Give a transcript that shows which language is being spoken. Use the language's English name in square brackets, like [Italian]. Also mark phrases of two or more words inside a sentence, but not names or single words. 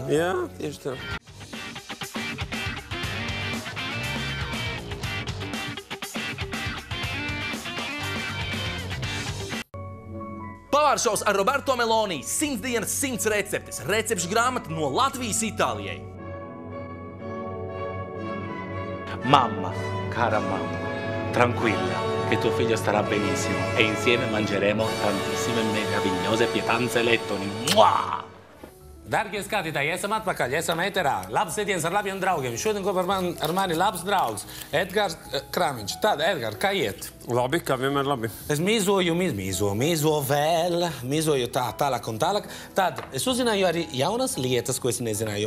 [Latvian] Jā, tieši tā. Pavāršaus ar Roberto Meloni, 100 dienas 100 receptes, recepšu grāmata no Latvijas Itālijai. [Italian] Mamma, cara mamma, tranquilla, che tuo figlio starà benissimo e insieme mangeremo tantissime meravigliose pietanze lettoni. Mua! [Latvian] Dargie skatītāji, esam atpakaļ, esam ēterā. Labs ēdienas ar labiem draugiem. Šodien kopā ar mani labs draugs, Edgars Kramiņš. Tad, Edgar, kā iet? Labi, kā vienmēr labi. Es mīzoju vēl, mīzoju tālāk un tālāk. Tad es uzzināju arī jaunas lietas, ko es nezināju.